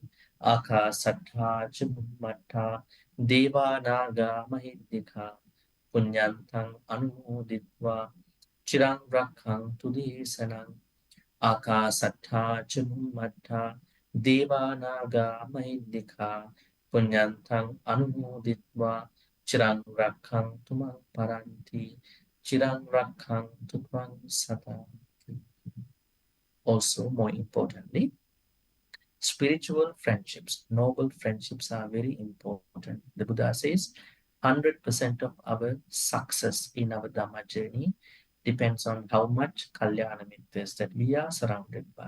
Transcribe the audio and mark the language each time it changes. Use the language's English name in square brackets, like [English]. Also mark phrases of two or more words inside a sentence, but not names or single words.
[Pali] Akasattha ca Bhummattha Devanaga Mahindika Punyantang Anumoditva Chirang Rakkhanthu Desanang. Akasattha ca Bhummattha Devanaga Mahindika Punyantang Anumoditva Chirang Rakkhanthu Mang Paranti Chirang Rakkhanthu Mang Satanti. [English] Also, more importantly, spiritual friendships, noble friendships are very important. The Buddha says 100% of our success in our Dhamma journey depends on how much [Pali] Kalyana Mittas [English] that we are surrounded by.